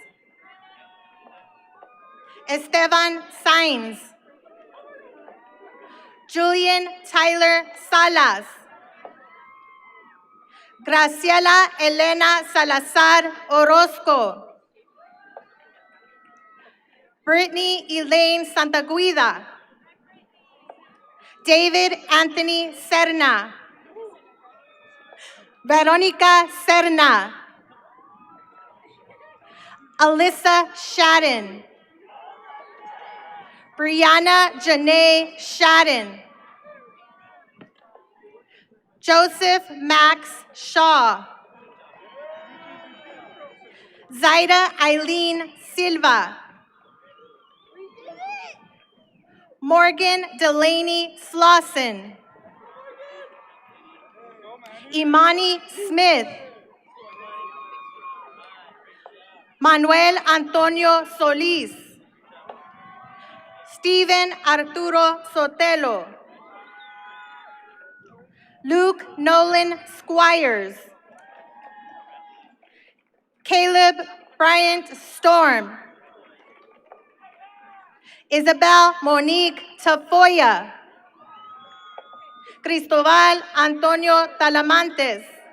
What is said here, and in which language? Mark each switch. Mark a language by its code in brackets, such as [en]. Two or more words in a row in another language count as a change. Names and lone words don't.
[en] Esteban Sainz. Julian Tyler Salas. Graciela Elena Salazar Orozco. Brittany Elaine Santaguida. David Anthony Serna. Veronica Serna. Alyssa Shadden. Brianna Janae Shadden. Joseph Max Shaw. Zaida Eileen Silva. Morgan Delaney Slauson. Imani Smith. Manuel Antonio Solis. Steven Arturo Sotelo. Luke Nolan Squires. Caleb Bryant Storm. Isabel Monique Tafoya. Cristobal Antonio Talamantes.